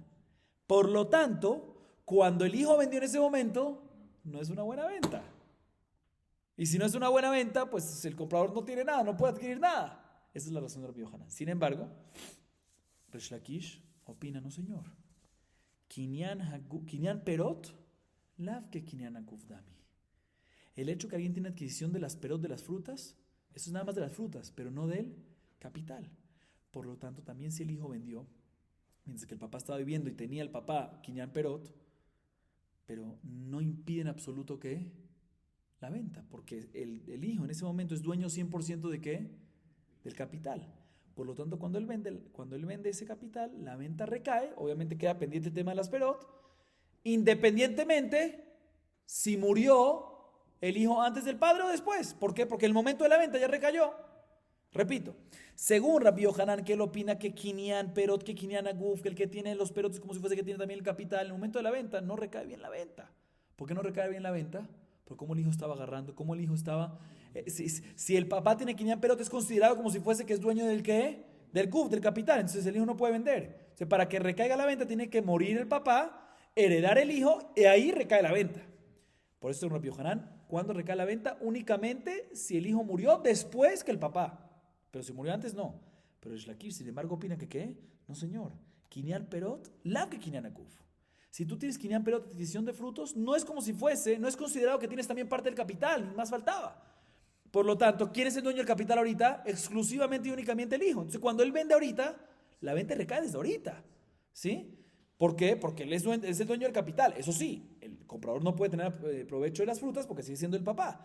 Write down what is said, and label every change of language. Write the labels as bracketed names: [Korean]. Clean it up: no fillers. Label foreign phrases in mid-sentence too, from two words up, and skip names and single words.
[Spanish] Por lo tanto, cuando el hijo vendió en ese momento, no es una buena venta. Y si no es una buena venta, pues el comprador no tiene nada, no puede adquirir nada. Esa es la razón de Rabbi Yohanan. Sin embargo, Resh Lakish opina, no señor. [Aramaic] קנין פירות לאו כקנין הגוף דמי. [Spanish] El hecho que alguien tiene adquisición de las perot, de las frutas, eso es nada más de las frutas, pero no del capital. Por lo tanto, también si el hijo vendió, mientras que el papá estaba viviendo y tenía el papá [Aramaic] קנין פירות, [Spanish] pero no impide en absoluto que la venta, porque el hijo en ese momento es dueño 100% de ¿qué? Del capital. Por lo tanto, cuando él vende ese capital, la venta recae, obviamente queda pendiente el tema de las perot, independientemente si murió el hijo antes del padre o después. ¿Por qué? Porque el momento de la venta ya recayó. Repito, según Rabbi Yohanan, que él opina que [Aramaic] קנין פירות כקנין הגוף, [Spanish] que el que tiene los perot es como si fuese que tiene también el capital, en el momento de la venta no recae bien la venta. ¿Por qué no recae bien la venta? Por cómo el hijo estaba agarrando, cómo el hijo estaba... si el papá tiene [Aramaic] קנין פירות [Spanish] es considerado como si fuese que es dueño del ¿qué? Del guf, del capital, entonces el hijo no puede vender. O sea, para que recaiga la venta tiene que morir el papá, heredar el hijo y ahí recae la venta. Por eso en Rabbi Yohanan, ¿cuándo recae la venta? Únicamente si el hijo murió después que el papá. Pero si murió antes, no. Pero Resh Lakish, sin embargo, opina que ¿qué? No, señor. [Aramaic] קנין פירות לאו כקנין הגוף. [Spanish] Si tú tienes [Aramaic] קנין פירות, [Spanish] adquisición de frutos, no es como si fuese, no es considerado que tienes también parte del capital, ni más faltaba. Por lo tanto, ¿quién es el dueño del capital ahorita? Exclusivamente y únicamente el hijo. Entonces, cuando él vende ahorita, la venta recae desde ahorita. ¿Sí? ¿Por qué? Porque él es el dueño del capital. Eso sí, el comprador no puede tener provecho de las frutas porque sigue siendo el papá.